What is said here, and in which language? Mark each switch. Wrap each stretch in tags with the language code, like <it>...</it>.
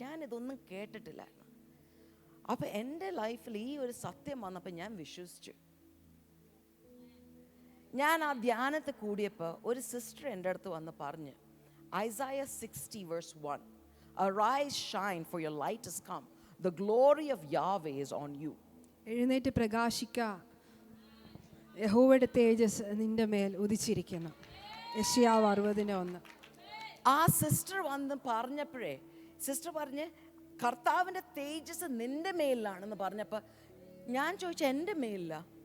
<ml>ഞാനിതൊന്നും കേട്ടിട്ടില്ലായിരുന്നു. അപ്പം എൻ്റെ ലൈഫിൽ ഈ ഒരു സത്യം വന്നപ്പോൾ ഞാൻ വിശ്വസിച്ചു. ഞാൻ ആ ധ്യാനത്തെ കൂടിയപ്പോൾ ഒരു സിസ്റ്റർ എൻ്റെ അടുത്ത് വന്ന് പറഞ്ഞ്, Isaiah 60:1,</ml> <en>Arise, shine, for your light has come. The glory of Yahweh is on you.</en> <ml>എഴുന്നേറ്റ് പ്രകാശിക്ക, യഹോവയുടെ തേജസ് നിന്റെ മേൽ ഉദിച്ചിരിക്കുന്നു. യെശയ്യാവ് 60:1. ആ സിസ്റ്റർ വന്ന് പറഞ്ഞപ്പോഴേ സിസ്റ്റർ പറഞ്ഞ് കർത്താവിൻ്റെ തേജസ് നിന്റെ മേലിലാണെന്ന് പറഞ്ഞപ്പോൾ ഞാൻ ചോദിച്ചു എൻ്റെ മേലില്ല.</ml>